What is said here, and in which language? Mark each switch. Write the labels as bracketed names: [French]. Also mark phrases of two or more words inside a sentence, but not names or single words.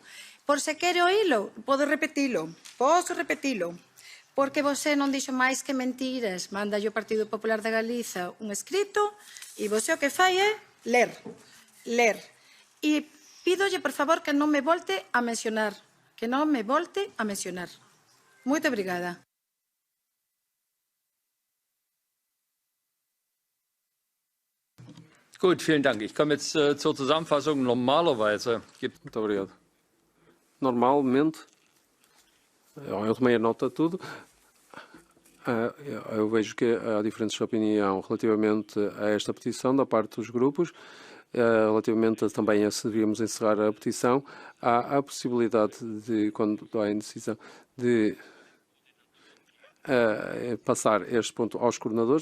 [Galician] Por se quere oílo, podo repetilo, porque você non dixo máis que mentiras. Manda o Partido Popular de Galiza un escrito e você o que fai é ler. E pídolle, por favor, que non me volte a mencionar. Moito obrigada. [German] Gut, vielen Dank. Ich komme jetzt zur Zusammenfassung. Normalerweise gibt [Portuguese] Muito obrigado. Normalmente, eu tomei a nota de tudo. Eu vejo que há diferentes de opinião relativamente a esta petição da parte dos grupos. Relativamente também a se devíamos encerrar a petição, há a possibilidade de, quando há indecisão, de passar este ponto aos coordenadores.